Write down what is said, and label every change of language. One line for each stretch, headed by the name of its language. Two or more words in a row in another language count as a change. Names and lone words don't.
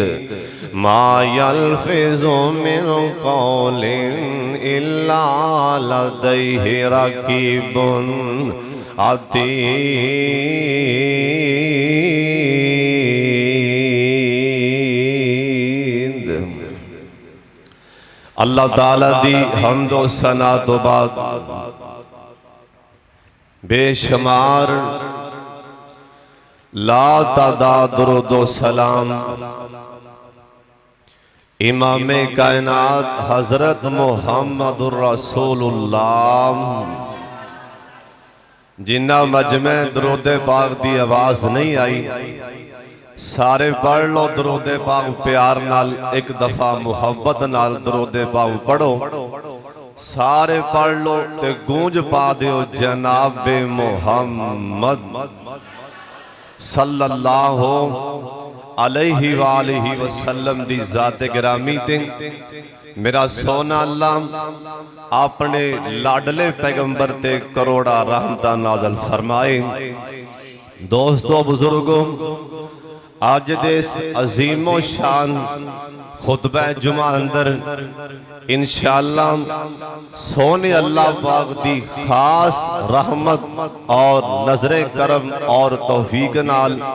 Arabic: ما يلفظ من قول إلا لديه رقيب عتيد.
Punjabi: ਅੱਲਾਹ ਤਾਲਾ ਦੀ ਹਮਦੋ ਸਨਾ ਤੋਂ ਬਾਅਦ ਬੇਸ਼ੁਮਾਰ ਲਾ ਤਾਦਾਦ ਦਰੂਦੋ ਸਲਾਮ ਇਮਾਮ ਕਾਇਨਾਤ ਹਜ਼ਰਤ
Arabic: محمد رسول الله
Punjabi: ਜਿੰਨਾ ਮਜਮੇ ਦਰੂਦ ਪਾਕ ਦੀ ਆਵਾਜ਼ ਨਹੀਂ ਆਈ, ਸਾਰੇ ਪੜ੍ਹ ਲੋ ਦਰੂਦ ਪਾਕ ਪਿਆਰ ਨਾਲ, ਇੱਕ ਦਫ਼ਾ ਮੁਹੱਬਤ ਨਾਲ ਦਰੂਦ ਪਾਕ ਪੜ੍ਹੋ। ਸਾਰੇ ਪੜ੍ਹ ਲੋ ਤੇ ਗੂੰਜ ਪਾ ਦਿਓ ਜਨਾਬੇ ਮੁਹੰਮਦ
Arabic: صلى الله عليه وآله وسلم
Punjabi: ਦੀ ਜ਼ਾਤੇ ਗਿਰਾਮੀ ਤੇ ਮੇਰਾ ਸੋਹਣਾ ਅੱਲਾਹ ਆਪਣੇ ਲਾਡਲੇ ਪੈਗ਼ੰਬਰ ਤੇ ਕਰੋੜਾਂ ਰਹਿਮਤਾਂ ਨਾਜ਼ਿਲ ਫ਼ਰਮਾਏ। ਦੋਸਤੋ ਬਜ਼ੁਰਗੋ, ਅੱਜ ਦੇ ਅਜ਼ੀਮੋ ਸ਼ਾਨ ਖ਼ੁਤਬਾ ਜੁਮਾ ਅੰਦਰ ਇੰਸ਼ਾਅੱਲਾਹ ਸੋਹਣੇ ਅੱਲਾਹ ਪਾਕ ਦੀ ਖ਼ਾਸ ਰਹਿਮਤ ਔਰ ਨਜ਼ਰੇ ਕਰਮ ਔਰ ਤੌਫ਼ੀਕ ਨਾਲ